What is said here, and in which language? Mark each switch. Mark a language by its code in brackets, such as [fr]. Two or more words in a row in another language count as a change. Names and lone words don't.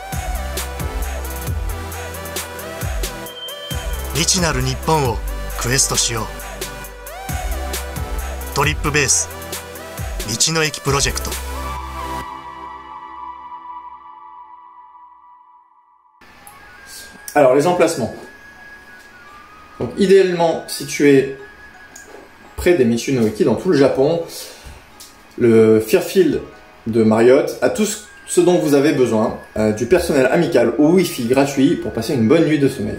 [ja] 未知なる日本をクエストしよう。トリップベース道の駅プロジェクト。 [fr] Alors, les emplacements. Donc, idéalement situé près des Michi no Eki dans tout le Japon, le Fairfield de Marriott a tout ce dont vous avez besoin, du personnel amical au Wi-Fi gratuit pour passer une bonne nuit de sommeil.